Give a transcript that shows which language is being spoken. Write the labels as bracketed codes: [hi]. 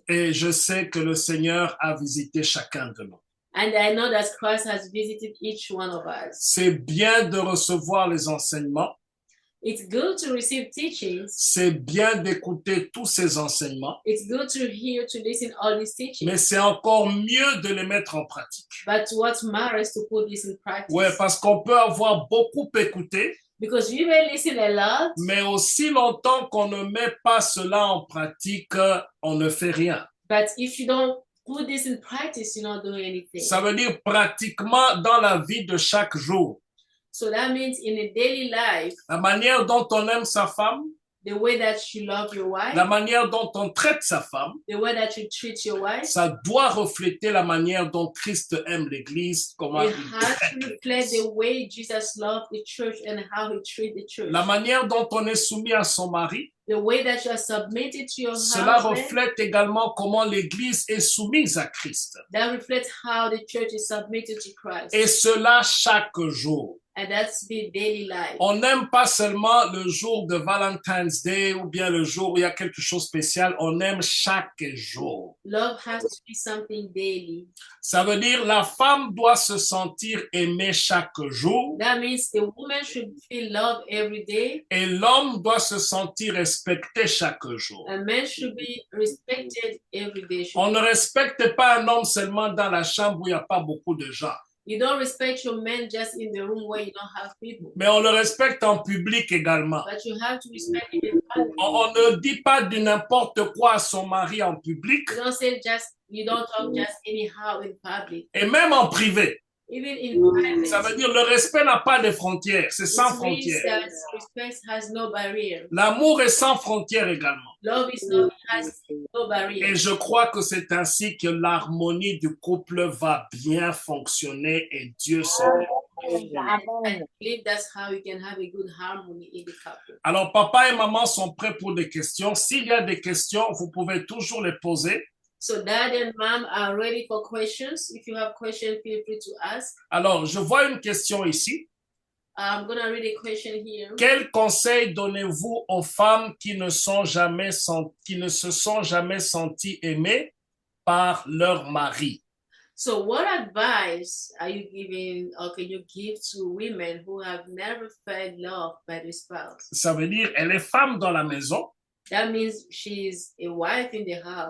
[fr] Et je sais que le Seigneur a visité chacun de nous. [en] And I know that Christ has visited each one of us. [fr] C'est bien de recevoir les enseignements. [en] It's good to receive teachings. [fr] C'est bien d'écouter tous ces enseignements. [en] It's good to hear, to listen all these teachings. [fr] Mais c'est encore mieux de les mettre en pratique. [en] But what matters to put this in practice? [fr] Ouais, parce qu'on peut avoir beaucoup écouté, [en] Because you may listen a lot, [fr] mais aussi longtemps qu'on ne met pas cela en pratique, on ne fait rien. [en] but if you don't put this in practice, you're not doing anything. [fr] Ça veut dire pratiquement dans la vie de chaque jour. [en] So that means in a daily life, [fr] La manière dont on aime sa femme, [en] the way that you love your wife, [fr] la manière dont on traite sa femme, [en] the way that you treat your wife, [fr] ça doit refléter la manière dont Christ aime l'Église, comment [en] it [fr] il [en] has [fr] traite [en] to reflect [fr] l'Église. [en] the way Jesus loved the church and how he treated the church. [fr] La manière dont on est soumis à son mari, [en] The way that you are submitted to your [fr] cela [en] husband, [fr] reflète également comment l'Église est soumise à Christ. [en] that reflects how the church is submitted to Christ. [fr] Et cela chaque jour. [en] And that's the daily life. [fr] On n'aime pas seulement le jour de Valentine's Day ou bien le jour où il y a quelque chose de spécial, on aime chaque jour. [en] Love has to be something daily. [fr] Ça veut dire la femme doit se sentir aimée chaque jour [en] That means the woman should feel love every day. [fr] et l'homme doit se sentir respecté chaque jour. [en] A man should be respected every day. [fr] On ne respecte pas un homme seulement dans la chambre où il n'y a pas beaucoup de gens, [en] You don't respect your man just in the room where you don't have people. [fr] mais on le respecte en public également. [en] But you have to respect him in public. [fr] On ne dit pas du n'importe quoi à son mari en public [en] You don't say just, you don't talk just anyhow in public. [fr] et même en privé. [en] Even in private. [fr] Ça veut dire le respect n'a pas de frontières, c'est sans [en] It means [fr] frontières. [en] that respect has no barrier. [fr] L'amour est sans frontières également. [en] Love is not, has no barrier. [fr] Et je crois que c'est ainsi que l'harmonie du couple va bien fonctionner et Dieu sait. [en] I believe that's how you can have a good harmony in the couple. [fr] Alors, papa et maman sont prêts pour des questions. S'il y a des questions, vous pouvez toujours les poser. [en] So dad and mom are ready for questions. If you have questions, feel free to ask. [fr] Alors, je vois une question ici. [en] I'm going to read a question here. [fr] Quel conseil donnez-vous aux femmes qui ne se sont jamais senties aimées par leur mari? [en] So what advice are you giving or can you give to women who have never felt loved by their spouse? [fr] Ça veut dire, elle est femme dans la maison, [en] That means she's a wife in the house,